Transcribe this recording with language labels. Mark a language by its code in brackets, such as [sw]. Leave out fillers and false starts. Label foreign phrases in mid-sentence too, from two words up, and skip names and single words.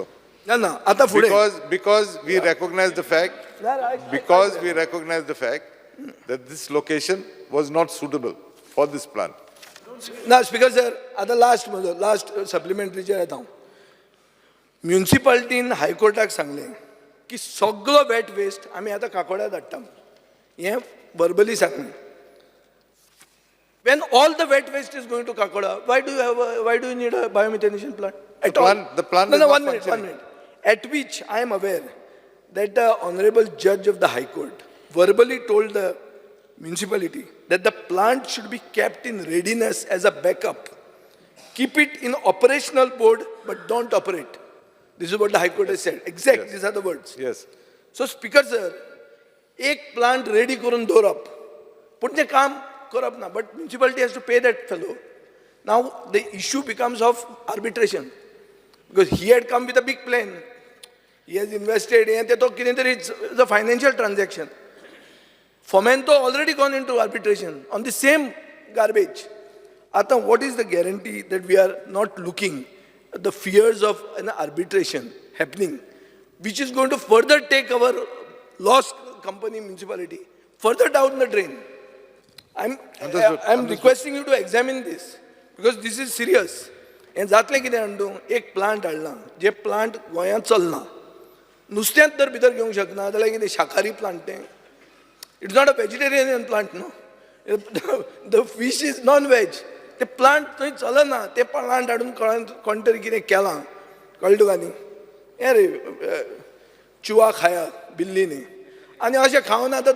[en] Because we recognize the fact, that this location was not suitable for this plant. Now, Speaker sir, at the last supplementary chair आता municipality in High Court [kok] सांगले की सगळो [en] wet waste [kok] आम्ही आता काकोड्या धाडटा. हे verbally सांगले. [en] When all the wet waste is going to Kakoda, why do you need a biomethanation plant? The plant is no, not 1 minute. functioning. At which I am aware that the Honorable Judge of the High Court verbally told the municipality that the plant should be kept in readiness as a backup. Keep it in operational mode, but don't operate. This is what the High Court has said. Exact, yes. These are the words. Yes. [kok] So, [en] Speaker sir, [kok] एक plant ready करून दवरप, पण ते काम करप ना, [en] but municipality has to pay that fellow. Now the issue becomes of arbitration, because he had come with a big plan. He has invested, and it's a financial transaction. Fomento already gone into arbitration on the same garbage. Ata, what is the guarantee that we are not looking at the fears of an arbitration happening, which is going to further take our lost company municipality further down the drain? I'm requesting you to examine this, because this is serious. [kok] And जातले कितें आणू एक प्लांट हाडला जे प्लांट गोंयांत चलना नुस्त्यांत तर भितर घेवंक शकना जाल्यार कितें शाकाहारी प्लांट तें [en] It's not a vegetarian plant, no, the fish is non [kok] वेज ते प्लांट थंय चलना ते प्लांट हाडून कोण तरी कितें केलां कळ्ळें तुका न्ही हें रे चुवा खाया बिल्लींनी आनी अशें खावन आतां